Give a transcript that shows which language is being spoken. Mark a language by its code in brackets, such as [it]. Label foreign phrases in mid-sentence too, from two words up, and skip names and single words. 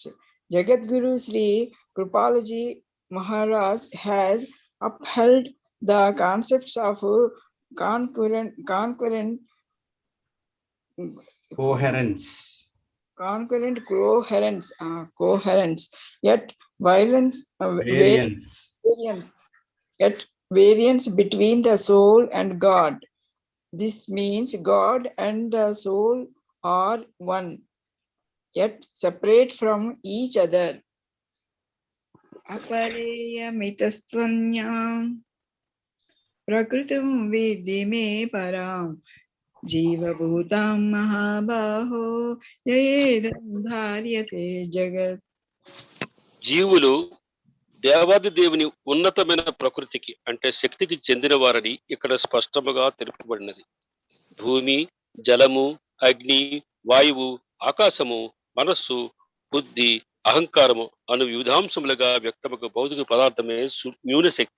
[en] Jagadguru Sri Kripalaji Maharaj has upheld the concepts of concurrent coherence, yet variance between the soul and God. This means God and the soul are one, yet separate from each other. [sa] अपरेयमितस्त्वन्याम् प्रकृतम् विधि मे परम् जीव भूतम् महाबाहो येदम् धार्यते जगत्. [te] జీవులు దేవాది దేవుని ఉన్నతమైన ప్రకృతికి అంటే శక్తికి చెందిన వారని ఇక్కడ స్పష్టముగా తెలుపబడినది. భూమి, జలము, అగ్ని, వాయువు, ఆకాశము, మనస్సు, బుద్ధి, అహంకారము అను వివిధాంశములుగా వ్యక్తమగు భౌతిక పదార్థమే న్యూన శక్తి.